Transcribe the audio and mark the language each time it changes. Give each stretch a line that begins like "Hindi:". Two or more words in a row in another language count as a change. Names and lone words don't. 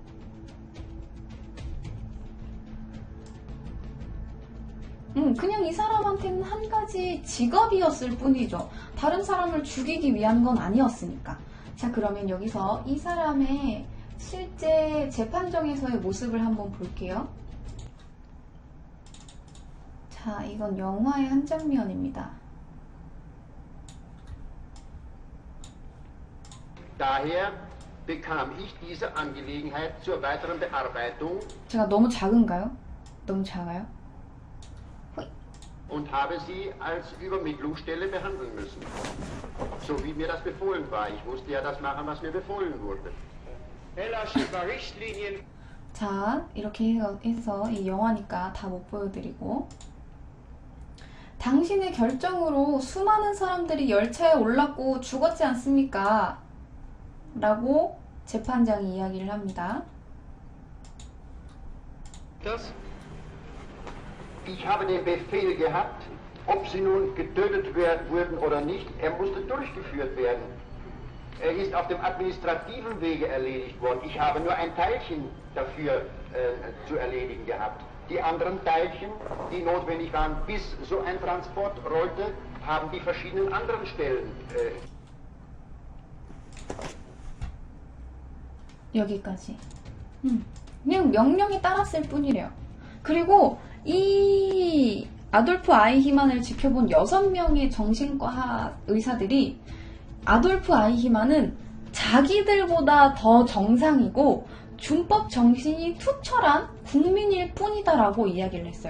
Korean: 그냥 이 사람한테는 한 가지 직업이었을 뿐이죠. 다른 사람을 죽이기 위한 건 아니었으니까. 자, 그러면 여기서 이 사람의 실제 재판정에서의 모습을 한번 볼게요. 자, 이건 영화의 한 장면입니다.
German: Daher bekam ich diese Angelegenheit zur weiteren Bearbeitung.
Korean: 제가 너무 작은가요? 너무 작아요?
German: und habe sie als Übermittlungsstelle behandeln müssen. So wie mir das befohlen war. Ich musste ja das machen, was mir befohlen wurde. Hellasche Richtlinien.
Korean: 자, 이렇게 해서 이 영화니까 다 못 보여드리고, 당신의 결정으로 수많은 사람들이 열차에 올랐고 죽었지 않습니까? 라고 재판장이 이야기를 합니다.
German: Das Ich habe den Befehl gehabt, ob sie nun getötet wurden oder nicht, er musste durchgeführt werden. Er ist auf dem administrativen Wege erledigt worden. Ich habe nur ein Teilchen dafür zu erledigen gehabt. Die anderen Teilchen, die notwendig waren, bis so ein Transport rollte, haben die verschiedenen anderen Stellen.
Korean: 여기까지. 그냥 명령에 따랐을 뿐이래요. 그리고 이 아돌프 아이히만을 지켜본 6명의 정신과 의사들이 아돌프 아이히만은 자기들보다 더 정상이고 준법 정신이 투철한 국민일 뿐이다라고 이야기를 했어요.